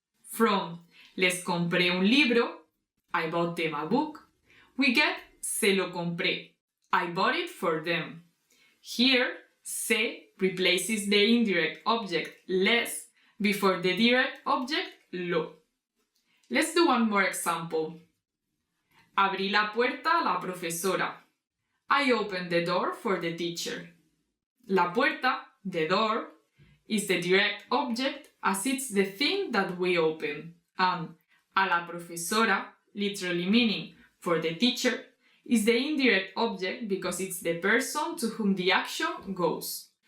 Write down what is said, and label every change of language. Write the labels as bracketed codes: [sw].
[en] From [es] les compré un libro, [en] I bought them a book, we get [es] se lo compré, [en] I bought it for them. Here, se replaces the indirect object les before the direct object lo. Let's do one more example. [es] Abrí la puerta a la profesora. [en] I opened the door for the teacher. [es] La puerta, [en] the door, is the direct object as it's the thing that we open. And [es] a la profesora, [en] literally meaning for the teacher, is the indirect object because it's the person to whom the action goes.